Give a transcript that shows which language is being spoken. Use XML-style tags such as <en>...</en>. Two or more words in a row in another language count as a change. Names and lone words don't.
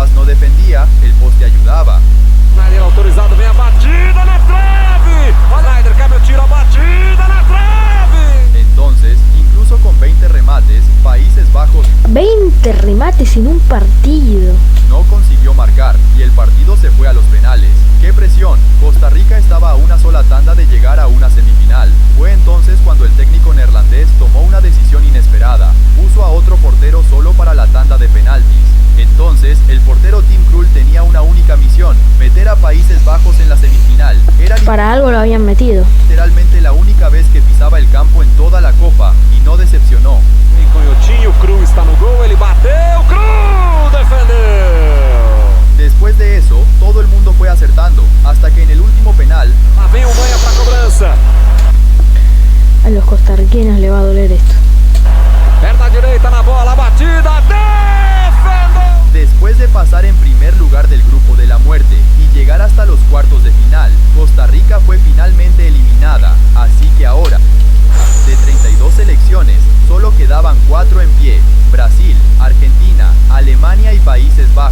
<es>defendía, el poste ayudaba.</es> <pt>Snyder autorizado, vem a batida na trave! Snyder cabe o tiro, a batida na trave!</pt> <es>Entonces, incluso con 20 remates, Países Bajos 20 remates en un partido. no consiguió marcar y el partido se fue a los penales. ¡Qué presión! Costa Rica estaba a una sola tanda de llegar a una semifinal. Fue entonces cuando el técnico neerlandés tomó una decisión inesperada. Puso a otro portero solo para la tanda de penaltis. Entonces, el portero Tim Krul tenía una única misión: meter a Países Bajos en la semifinal. Era Para algo lo habían metido. literalmente la única vez que pisaba el campo en toda la Copa y no decepcionó.</es> <pt>Vem Canhotinho, Cruz está no gol, ele bateu, Cruz defendeu!</pt> <es>Después de eso, todo el mundo fue acertando, hasta que en el último penal,</es> <pt>Lá vem o Manha pra cobrança.</pt> <es>A los costarriqueños le va a doler esto.</es> <pt>Perna direita na bola, batida, defendeu!</pt> <es>después de pasar en primer lugar del grupo de la muerte y llegar hasta los cuartos de final, Costa Rica fue finalmente eliminada, así que ahora, de 32 selecciones, solo quedaban 4 en pie: Brasil, Argentina, Alemania y Países Bajos.</es>